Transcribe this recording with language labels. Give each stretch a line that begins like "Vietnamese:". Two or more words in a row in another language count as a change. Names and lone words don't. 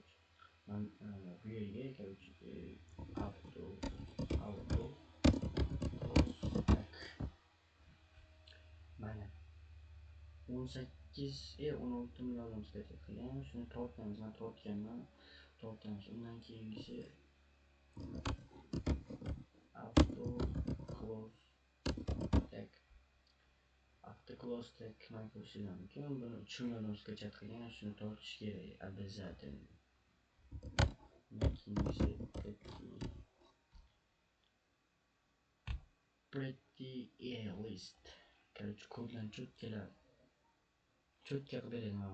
Uzbek: Men bu yerga, короче, auto mana 16 million sketch qilgan, shuni tortamiz, men tortganman. Undan keyingisi auto close tag man ko'rsatgan ekan. Buni 3 million sketch qilgan, shuni tortish kerak обязательно. Undan keyingisi pretty list. Короче, koddan cho'tka qilib beradi.